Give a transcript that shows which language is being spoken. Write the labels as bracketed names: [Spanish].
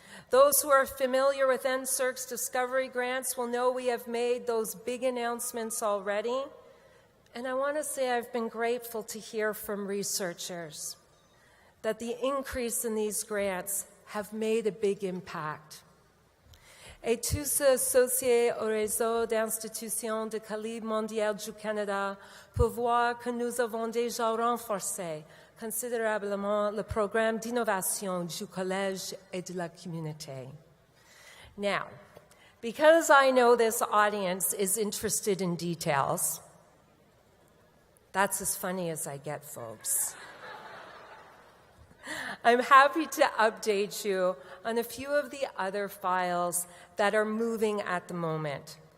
[English] Those who are familiar with NSERC's discovery grants will know we have made those big announcements already. And I want to say I've been grateful to hear from researchers that the increase in these grants have made a big impact. [French] Et tous ceux associés au réseau d'institutions de calibre mondial du Canada pour voir que nous avons déjà renforcé considérablement le programme d'innovation du collège et de la communauté. [English] Now, because I know this audience is interested in details, that's as funny as I get, folks. I'm happy to update you on a few of the other files that are moving at the moment.